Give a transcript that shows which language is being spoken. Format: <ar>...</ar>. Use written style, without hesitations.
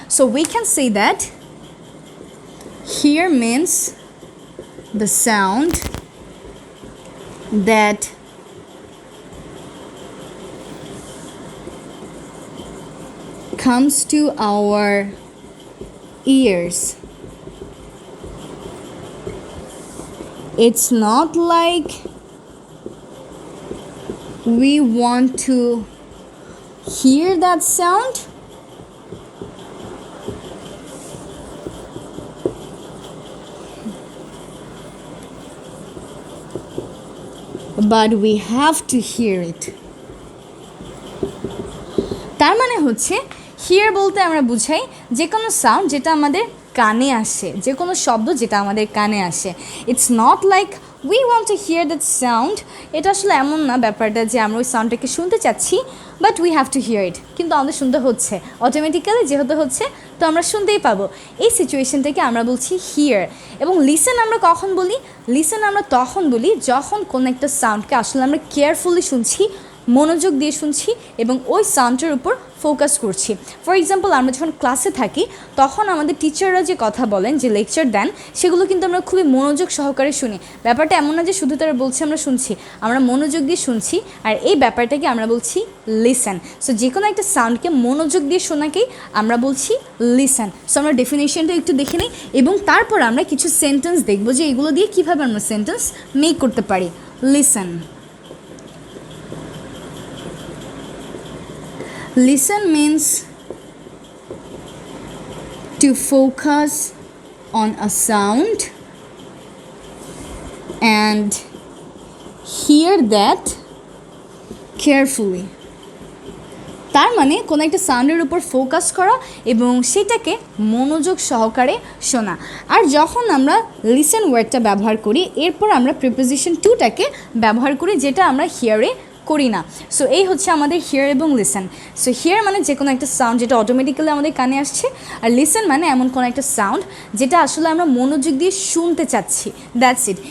<en>So we can say that hear means the sound that comes to our ears. It's not like we want to hear that sound, but we have to hear it.</en> <bn>তার মানে হচ্ছে here বলতে আমরা বুঝাই যে কোনো sound যেটা আমাদের কানে আসে, যে কোনো শব্দ যেটা আমাদের কানে আসে।</bn> <en>It's not like we want to hear that sound.</en> <bn>এটা আসলে এমন না ব্যাপারটা যে আমরা ওই সাউন্ডটাকে শুনতে চাচ্ছি,</bn> <en>But we have to hear it.</en> <bn>কিন্তু আমাদের শুনতে হচ্ছে, অটোমেটিক্যালি যেহেতু হচ্ছে তো আমরা শুনতেই পাবো। এই সিচুয়েশনটাকে আমরা বলছি হিয়ার। এবং লিসেন আমরা কখন বলি? লিসেন আমরা তখন বলি যখন কোনো একটা সাউন্ডকে আসলে আমরা কেয়ারফুলি শুনছি, মনোযোগ দিয়ে শুনছি এবং ওই সাউন্ডের উপর ফোকাস করছি। ফর এক্সাম্পল, আমরা যখন ক্লাসে থাকি তখন আমাদের টিচাররা যে কথা বলেন, যে লেকচার দেন, সেগুলো কিন্তু আমরা খুবই মনোযোগ সহকারে শুনি। ব্যাপারটা এমন না যে শুধু তারা বলছে আমরা শুনছি, আমরা মনোযোগ দিয়ে শুনছি, আর এই ব্যাপারটাকে আমরা বলছি লিসেন। সো যে কোনো একটা সাউন্ডকে মনোযোগ দিয়ে শোনাকেই আমরা বলছি লিসেন। সো আমরা ডেফিনেশনটা একটু দেখে নিই এবং তারপর আমরা কিছু সেন্টেন্স দেখব যে এগুলো দিয়ে কীভাবে আমরা সেন্টেন্স মেক করতে পারি।</bn> <en>Listen. Listen means to focus on a sound and hear that carefully.</en> <bn>তার মানে কোনো একটা সাউন্ডের উপর ফোকাস করা এবং সেটাকে মনোযোগ সহকারে শোনা। আর যখন আমরা লিসেন ওয়ার্ডটা ব্যবহার করি, এরপর আমরা প্রিপোজিশন টুটাকে ব্যবহার করি, যেটা আমরা হিয়ারে করি না। সো এই হচ্ছে আমাদের হিয়ার এবং লিসেন। সো হিয়ার মানে যে কোনো একটা সাউন্ড যেটা অটোমেটিক্যালি আমাদের কানে আসছে, আর লিসেন মানে এমন কোনো একটা সাউন্ড যেটা আসলে আমরা মনোযোগ দিয়ে শুনতে চাচ্ছি।</bn> <en>That's it.</en>